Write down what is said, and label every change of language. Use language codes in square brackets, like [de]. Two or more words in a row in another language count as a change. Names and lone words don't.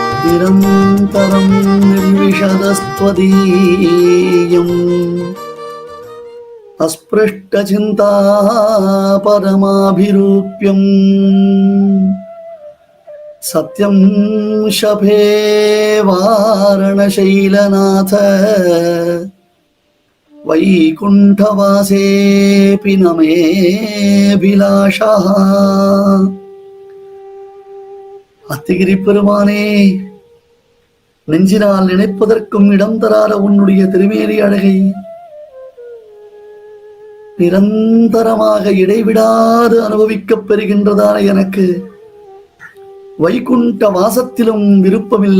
[sa] निरन्तरं निर्विशदस्त्वदीयम् अस्पृष्टचिन्ता परमाभिरूप्यम् सत्यं शफे वारणशैलनाथ वैकुण्ठवासेऽपि न मेऽभिलाषः [ta] அத்திகிரி பெருமானே, நெஞ்சினால் நினைப்பதற்கும் இடம் தராத உன்னுடைய திருமேனி அழகை நிரந்தரமாக இடைவிடாது அனுபவிக்கப் பெறுகின்றதான எனக்கு வைகுண்ட வாசத்திலும் விருப்பமில்லை.